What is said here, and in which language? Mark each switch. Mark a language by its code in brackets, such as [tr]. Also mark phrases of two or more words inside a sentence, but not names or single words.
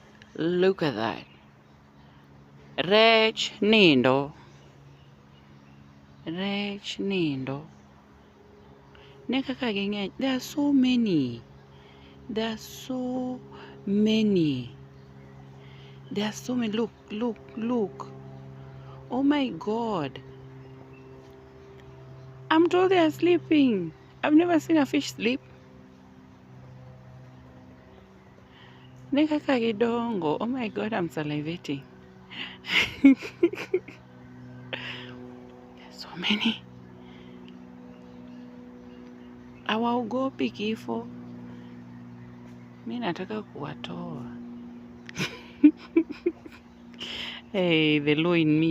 [en] Look at that. [luo] Rech nindo. Rech nindo. Ne kaka ging'eny. [en] There are so many. There are so many. There are so many. Look, look, look. Oh my God. I'm told they are sleeping. I've never seen a fish sleep. [luo] Ne kaka gidongo. [en] Oh my God, I'm salivating. So many. [sw] Hawaogopi kifo. Mi nataka kuwatoa. [en] Hey, the law in me.